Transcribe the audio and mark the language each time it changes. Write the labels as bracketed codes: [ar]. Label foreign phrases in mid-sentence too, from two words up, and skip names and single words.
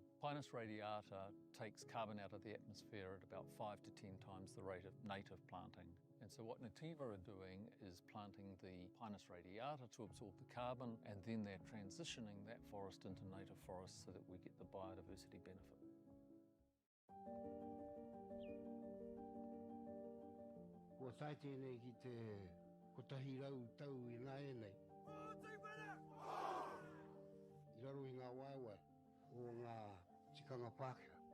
[en] Pinus radiata takes carbon out of the atmosphere at about 5 to 10 times the rate of native planting. And so what Nativa are doing is planting the Pinus radiata to absorb the carbon, and then they're transitioning that forest into native forest so that we get the biodiversity benefit. [mi] Kua tae tēnei ki te kotahi rau tau I ngā enei. I raro I ngā waiwai o ngā tikanga Pākehā.